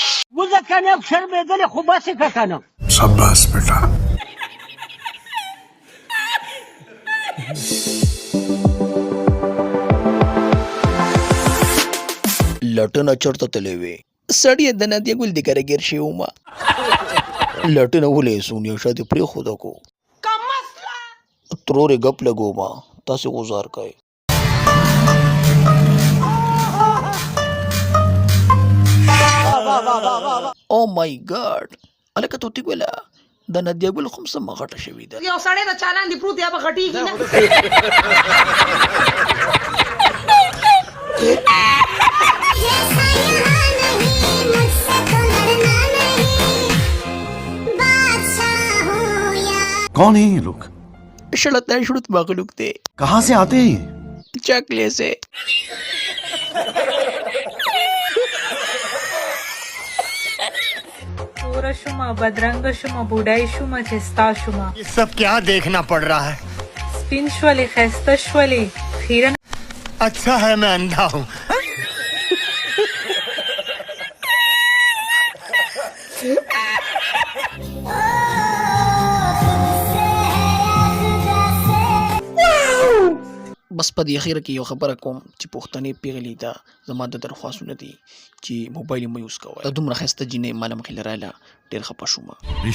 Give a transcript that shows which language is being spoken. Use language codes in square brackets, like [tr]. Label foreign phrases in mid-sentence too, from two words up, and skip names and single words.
[ps] وزه کنه شرمېدلې خو بس یې که کنه. [ur] شاباش بیٹا. [ps] لټنه چرته تللی وې سړی د نادیه ګل د کره ګیر شوی ومه لټنه ولې سونیا شا دې پرېښوده کو ترورې ګپ لګومه تاسې غوزار کوئ او [en] my god [ps] هلکه توتي ګوله د نادیه ګل خو هم سمه غټه شوې ده یو سړی د چالان دی پروت یا به غټېږي نه [ur] کون ہے یہ لوگ? [ps] شړت شړت مغلوق دی [ur] کہاں سے آتے ہیں یہ? [ps] چکلې سه تور شومه بدرنګ شومه بوډای شومه چې ستا شومه [ur] یہ سب کیا دیکھنا پڑ رہا ہے? [ps] سپین شولې ښایسته شولې خیرن [ur] اچھا ہے میں اندھا ہوں. [ps] بس په دې اخیره کې یو خبره کوم چې پښتنې پیغلې ته زما د درخواستونه دي چې موبایل مې یوز کوئ دا دومره ښایسته جینۍ ما له مخې لراله ډېر خفه شومه